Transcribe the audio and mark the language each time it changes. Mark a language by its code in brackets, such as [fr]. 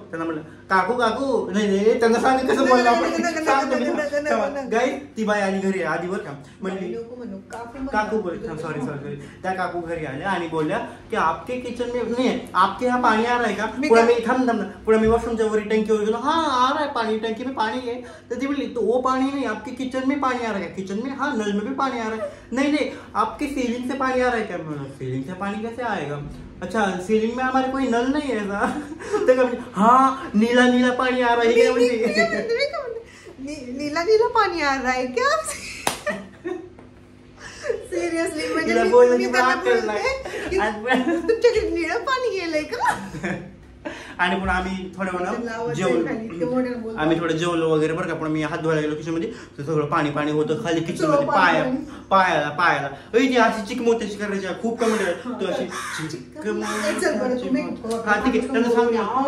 [mr] त्यांना म्हणलं काकू काकू नाही त्यांना सांग कसं बोललो आपण. गाईज ती बाई आली घरी आधी बरं का म्हणली काकू बोल सॉरी सॉरी त्या काकू घरी आल्या आणि बोलल्या की [hi] आपके किचन में नहीं आपके यहाँ पानी आ रहा है का. [mr] पुढे मी थांब पुढे मी वॉशरूमच्या वरी टंकीवर गेलो. [hi] हाँ आ रहा है पानी टंकी में पानी है. [mr] तर ती बोलली [hi] तो वो पानी नहीं आपके किचन में पानी आ रहा है. किचन में हाँ नल में भी पानी आ रहा है. नहीं नहीं आपके सीलिंग से पानी आ रहा है क्या. सीलिंग से पानी कैसे आएगा. अच्छा सीलिंग में हमारे कोई नल नहीं है ना. तो हाँ नीला नीला पानी आ रहा है. नीला नीला पानी आ रहा है क्या. [mr] सिरियसली म्हणजे मी त्यांना बोलते तुमच्याकडे निळं पाणी गेलंय का. आणि पण आम्ही थोडं जेवलो. आम्ही थोडं जेवलो वगैरे बरं का. पण मी हात धुवायला गेलो किचन मध्ये तर सगळं पाणी पाणी होतं खाली किचन मध्ये पायाला ती अशी चिकमोत्याची करायची खूप कमी तू अशी हा ठीक आहे त्यांना सांगितलं.